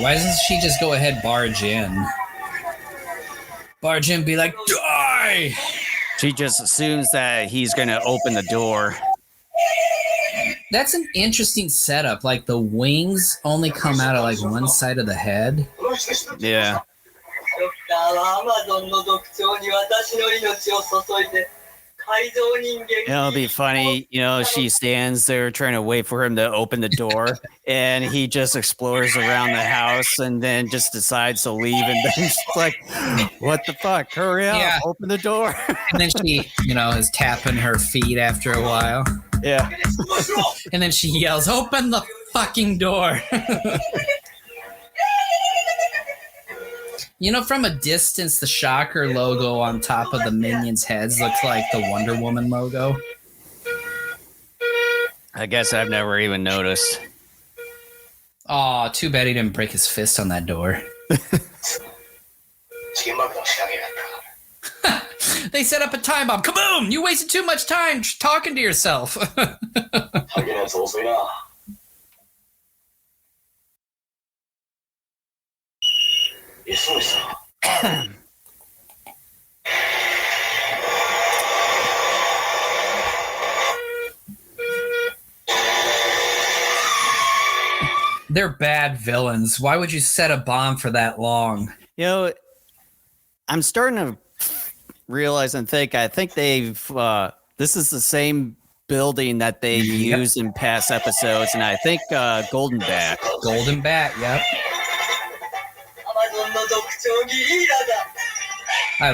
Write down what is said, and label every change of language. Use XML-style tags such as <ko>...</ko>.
<en>Why doesn't she just go ahead barge in? Barge in, be like, die! She just assumes that he's going to open the door. That's an interesting setup. Like the wings only come out of like one side of the head.</en> <ja>この人たちだ。</ja> <en>Yeah.</en> <ja>ドクターはアマゾンの毒蝶に私の命を注いで改造人間</ja> <en>It'll be funny, she stands there trying to wait for him to open the door, and he just explores around the house and then just decides to leave. And then she's like, what the fuck? Hurry up, Yeah. open the door. And then she, is tapping her feet after a while. Yeah. And then she yells, open the fucking door. From a distance, the Shocker logo on top of the minions' heads looks like the Wonder Woman logo. I guess I've never even noticed. Aw, too bad he didn't break his fist on that door.</en> <ja>時限爆弾仕掛けがあった。</ja> <en>They set up a time bomb. Kaboom! You wasted too much time talking to yourself.</en> <ja>ハゲのやつ遅いな。急いさ。</ja> <en>They're bad villains. Why would you set a bomb for that long? I'm starting to realize and think, I think they've, this is the same building that they used in past episodes, and I think Golden Bat. Golden Bat, yep.</en> <ja>アマゾンの毒蝶ギリーラだ。</ja>